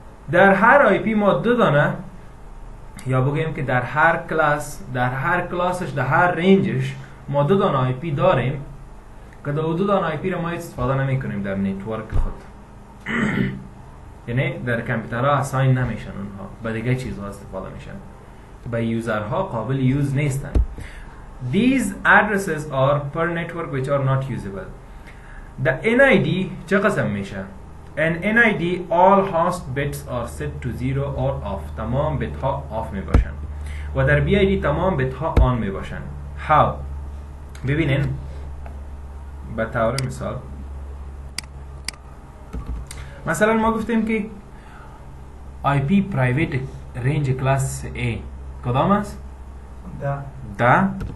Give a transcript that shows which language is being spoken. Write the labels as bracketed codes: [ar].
[fa] در هر آی پی ما دو دانه، یا بگیم که در هر کلاسش، در هر رنجش ما دو دانه آی پی داریم که دو دانه آی پی رو ما استفاده نمی کنیم در نتورک خود. یعنی در کامپیوترها اساین نمیشن، اونها به دیگه چیزها استفاده میشن، به یوزرها قابل یوز نیستن. [en] These addresses are per network which are not usable. The NID [fa] چه قسم میشه؟ [en] An NID all host bits are set to 0 or off. [fa] تمام بیت ها آف می باشن و در BID تمام بیت ها آن می باشن. How؟ ببینین به طور مثال، مثلا ما گفتیم که IP private range class A کدام است؟ ده.